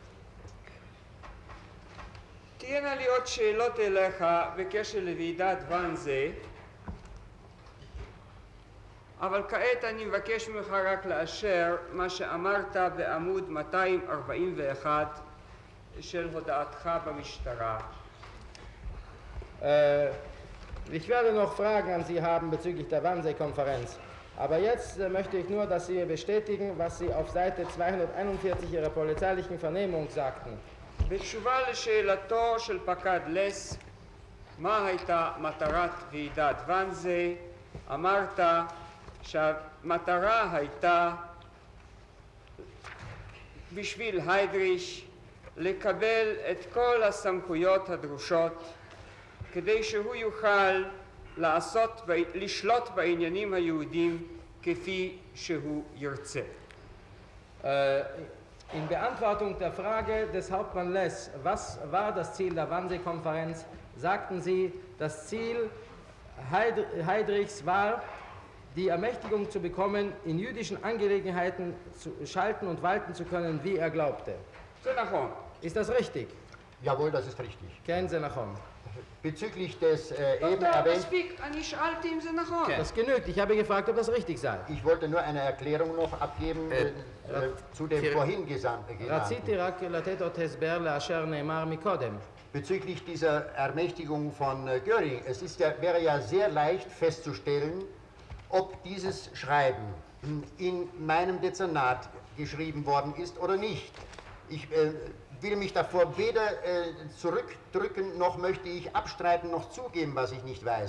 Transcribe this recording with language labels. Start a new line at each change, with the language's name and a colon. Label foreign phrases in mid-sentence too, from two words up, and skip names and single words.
Hebrew: תהיינה לי עוד שאלות אליך בקשר לוועידת ואנזה, אבל כעת אני מבקש ממך רק לאשר מה שאמרת בעמוד 241 של הודעתך במשטרה.
German: Ich werde noch Fragen an Sie haben bezüglich der Wannsee-Konferenz. Aber jetzt möchte ich nur, dass Sie mir bestätigen, was Sie auf Seite 241 Ihrer polizeilichen Vernehmung sagten.
Hebrew: בתשובה לשאלתו של פקד לס, מה הייתה מטרת ועידת ואנזה, אמרת שהמטרה הייתה בשביל היידריש לקבל את כל הסמכויות הדרושות כדי שהוא יוכל לשלוט בעניינים היהודים כפי שהוא ירצה.
German: In Beantwortung der Frage des Hauptmann Less, was war das Ziel der Wannsee-Konferenz, sagten Sie, das Ziel Heydrichs war, die Ermächtigung zu bekommen, in jüdischen Angelegenheiten zu schalten und walten zu können, wie er glaubte. Ist das richtig? Jawohl, das ist richtig.
Hebrew: כן, זה נכון.
German: Bezüglich des eben erwähnten...
Hebrew: מספיק, אני שאלתי אם זה נכון.
German: Das genügt. Ich habe gefragt, ob das richtig sei. Ich wollte nur eine Erklärung noch abgeben zu dem vorhin Genannten.
Hebrew: רציתי רק לתת עוד הסבר לאשר נאמר מקודם.
German: Bezüglich dieser Ermächtigung von Göring, es ist ja, wäre ja sehr leicht festzustellen, ob dieses Schreiben in meinem Dezernat geschrieben worden ist oder nicht. Ich will mich davor weder zurückdrücken, noch möchte ich abstreiten, noch zugeben, was ich nicht weiß.